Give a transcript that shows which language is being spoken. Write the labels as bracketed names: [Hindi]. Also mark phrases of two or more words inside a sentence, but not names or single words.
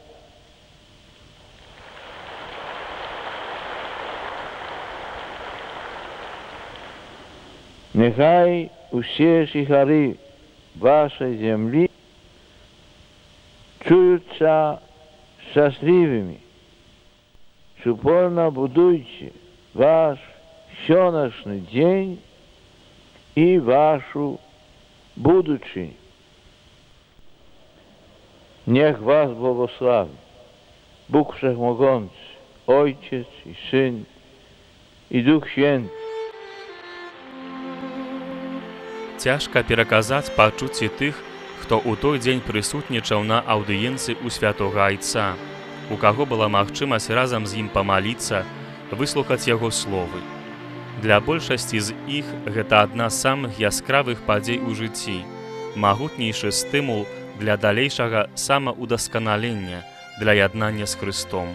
[Ukrainian] Нехай усі жителі вашої землі чуються щасливими, упорно будуючи ваш сьогоднішній день і вашу будучи. [Polish] Niech was błogosławi Bóg Wszechmogący, Ojciec i Syn i Duch Święty. [Belarusian] Цяжка пераказаць пачуцці тых, хто ў той дзень прысутнічаў на аўдыенцыі ў святога Айца, у каго была магчымасць разам з ім памаліцца, выслухаць яго словы. Для большасці з іх гэта адна з самых яскравых падзей у жыцці, магутнейшы стымул для далейшага самаўдасканалення, для яднання з Хрыстом.